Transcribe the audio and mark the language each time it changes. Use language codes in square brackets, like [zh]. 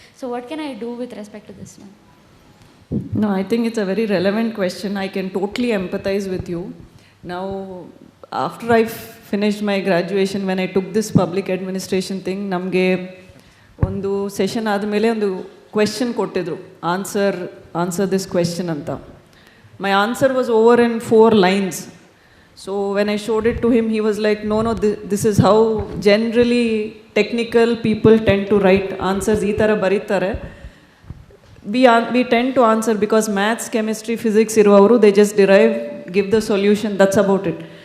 [en] So what can I do with respect to this, ma'am? No, I think it's a very relevant question. I can totally empathize with you. Now, after I finished my graduation, when I took this public administration thing, [kn] ನಮಗೆ ಒಂದು session ಆದಮೇಲೆ ಒಂದು question ಕೊಟ್ಟಿದ್ರು, [en] answer this question [kn] ಅಂತ. [en] My answer was over in 4 lines. So when I showed it to him, he was like, no, this is how generally technical people tend to write answers. [kn] Ee thara bariತಾರೆ. [en] We tend to answer because maths, chemistry, physics iruvaru, they just derive, give the solution, that's about it.